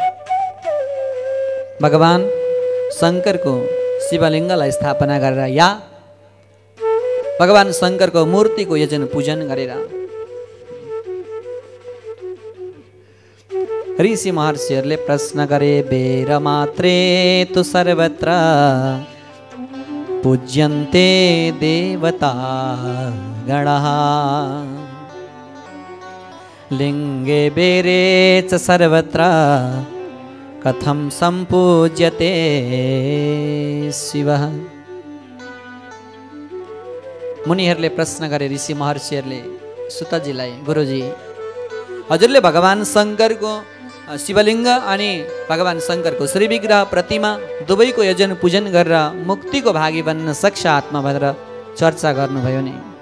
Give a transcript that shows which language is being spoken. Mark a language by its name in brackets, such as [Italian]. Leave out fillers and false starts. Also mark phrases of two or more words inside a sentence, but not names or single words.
[Nepali] भगवान शङ्करको शिवलिङ्गलाई स्थापना गरेर या भगवान शङ्करको मूर्तिको यजन पूजन गरेर ऋषि महर्षिहरूले प्रश्न गरे, [Sanskrit] बेर मात्रे तु सर्वत्र पूज्यन्ते देवता गणः लिङ्गे बेरे च सर्वत्र कथं सम्पूज्यते शिवः। [Nepali] मुनिहरूले प्रश्न गरे ऋषि महर्षिहरूले सुतजीलाई, गुरुजी हजुरले भगवान शङ्करको शिवलिङ्ग अनि भगवान शङ्करको श्रीविग्रह प्रतिमा दुवैको यजन पूजन गरेर मुक्तिको भागी बन्न सक्छ आत्मा भनेर चर्चा गर्नुभयो नि।